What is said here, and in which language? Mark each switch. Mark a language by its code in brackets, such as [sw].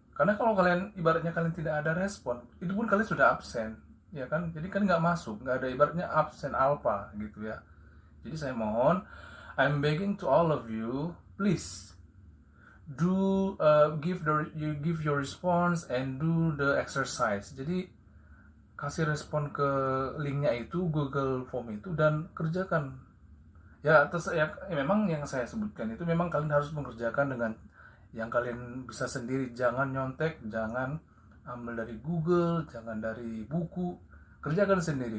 [id] Karena kalau kalian ibaratnya kalian tidak ada respon, itu pun kalian sudah absen, ya kan? Jadi kan nggak masuk, nggak ada ibaratnya absen alpha gitu ya. Jadi saya mohon, [en] I'm begging to all of you, please do give your response and do the exercise. [id] Jadi kasih respon ke linknya itu, Google Form itu, dan kerjakan. Ya, memang yang saya sebutkan itu memang kalian harus mengerjakan dengan yang kalian bisa sendiri. Jangan nyontek, jangan ambil dari Google, jangan dari buku, kerjakan sendiri.